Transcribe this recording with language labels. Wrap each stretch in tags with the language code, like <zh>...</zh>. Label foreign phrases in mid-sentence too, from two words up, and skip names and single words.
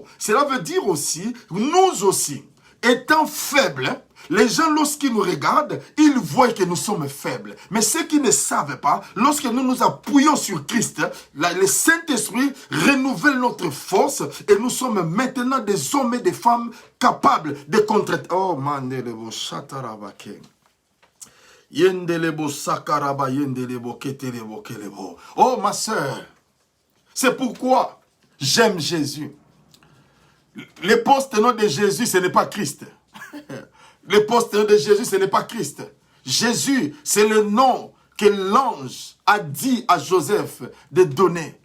<fr>Cela veut dire aussi, nous aussi, étant faibles, les gens, lorsqu'ils nous regardent, ils voient que nous sommes faibles. Mais ceux qui ne savent pas, lorsque nous nous appuyons sur Christ, le Saint-Esprit renouvelle notre force et nous sommes maintenant des hommes et des femmes capables de contrer. Oh, mandelebo chatarabake. Yendelebo sakaraba yendelebo ketelebo kelebo. Oh, ma sœur, c'est pourquoi j'aime Jésus. Le poste-nom de Jésus, ce n'est pas Christ. Le poste de Jésus, ce n'est pas Christ. Jésus, c'est le nom que l'ange a dit à Joseph de donner.</fr>